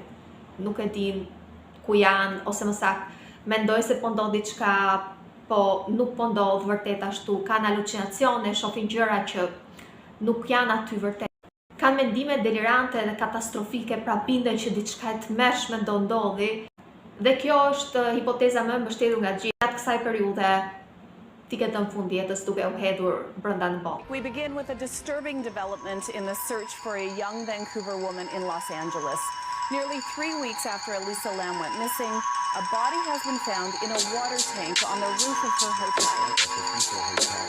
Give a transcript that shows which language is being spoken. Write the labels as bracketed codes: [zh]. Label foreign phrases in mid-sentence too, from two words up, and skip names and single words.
[sq] Nuk e din ku janë, ose më saktë mendoj se po ndodh diçka, po nuk po ndodh vërtet ashtu, kanë halucinacione, shohin gjëra që nuk janë aty vërtet. Kanë mendime delirante dhe katastrofike, pra binden që diçka e tmerrshme do ndodhi. Dhe kjo është hipoteza më e mbështetur nga gjithë. Gjatë kësaj periudhe ti ke në fund jetës duke u hedhur brenda në botë. [en] We begin with a disturbing development in the search for a young Vancouver woman in Los Angeles. Nearly 3 weeks after Elisa Lam went missing, a body has been found in a water tank on the roof of her hotel.